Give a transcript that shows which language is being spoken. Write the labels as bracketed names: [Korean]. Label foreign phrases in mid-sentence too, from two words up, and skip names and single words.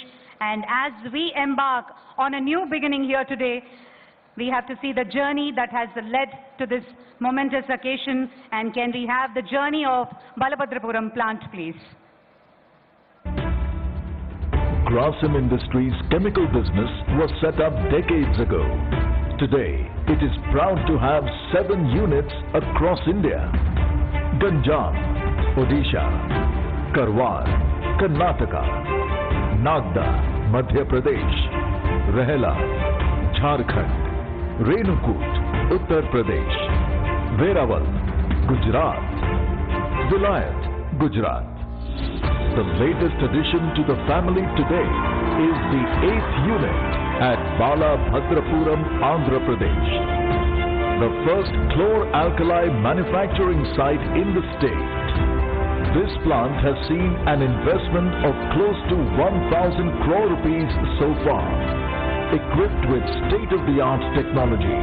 [English] And as we embark on a new beginning here today, we have to see the journey that has led to this momentous occasion. And can we have the journey of Balabhadrapuram plant, please? Grasim Industries' chemical business was set up decades ago. Today, it is proud to have 7 units across India. Ganjam, Odisha, Karwar, Karnataka, Nagda, Madhya Pradesh, Rehla, Jharkhand, Renukut, Uttar Pradesh, Veraval, Gujarat, Vilayat, Gujarat. The latest addition to the family today is the 8th unit at Balabhadrapuram, Andhra Pradesh, the first chlor-alkali manufacturing site in the state. This plant has seen an investment of close to 1,000 crore rupees so far, equipped with state-of-the-art technology.